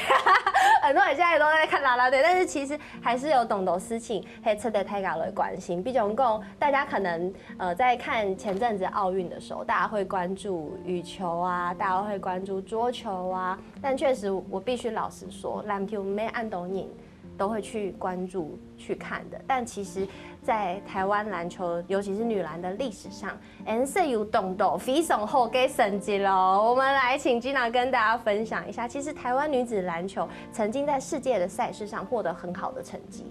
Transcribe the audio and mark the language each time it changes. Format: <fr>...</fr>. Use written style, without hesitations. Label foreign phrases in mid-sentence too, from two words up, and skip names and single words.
<zh>很多人現在都在看啦啦隊，但是其實還是有懂得事情可以值得大家來關心。比如說，大家可能在看前陣子奧運的時候，大家會關注羽球啊，大家會關注桌球啊。但確實，我必須老實說，籃球沒按到贏，都会去关注去看的。但其实，在台湾篮球，尤其是女篮的历史上，是有动作非常好的成绩喽。我们来请 Gina 跟大家分享一下，其实台湾女子篮球曾经在世界的赛事上获得很好的成绩。</zh>